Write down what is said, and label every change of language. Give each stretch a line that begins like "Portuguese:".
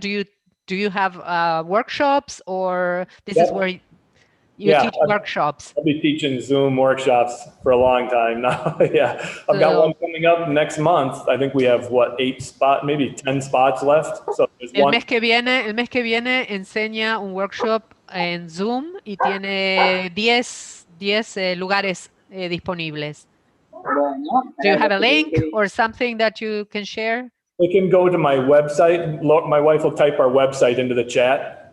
English: Do you have workshops, or this is where you teach workshops? I'll be teaching Zoom workshops for a long time now. Yeah, I've got one coming up next month. I think we have maybe 10 spots left. So
Spanish: el mes que viene enseña un workshop en Zoom y tiene 10 lugares disponibles.
English: Do you have a link or something that you can share? They can go to my website. My wife will type our website into the chat.